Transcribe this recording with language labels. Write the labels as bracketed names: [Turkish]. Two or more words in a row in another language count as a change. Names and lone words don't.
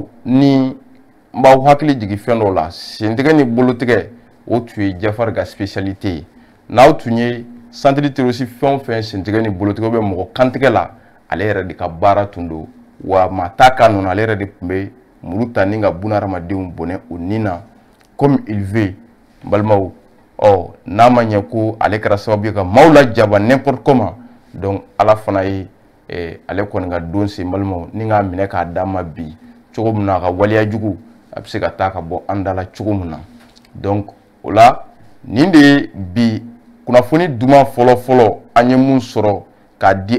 [Bambara] ni n b'aw hakili jigin fɛn dɔw la sentigɛ ni bolotigɛ o tun ye Jafar ka spécialité ye n'aw tun ye [French] centre terroriste [Bambara] fɛn o fɛn sentigɛ ni bolotigɛ bɛ mɔgɔ kantigɛ la ale yɛrɛ de ka baara tun don wa maa t'a kan nɔ ale yɛrɛ de tun bɛ muru ta ni ka bunahadamadenw bɔnɛ o nin na [French] comme il veut [Bambara] balimaw n'a ma ɲɛ ko ale kɛra sababu ye ka maaw lajaba [French] n'importe comment [Bambara] donc Ala fana ye ale kɔni ka don se balimaw ni k'a minɛ k'a d'a ma bi cogo min na a ka waleya jugu a bɛ se ka taa ka bɔ an da la cogo min na donc o la nin de ye bi kunnafoni duman fɔlɔ an ye mun sɔrɔ k'a di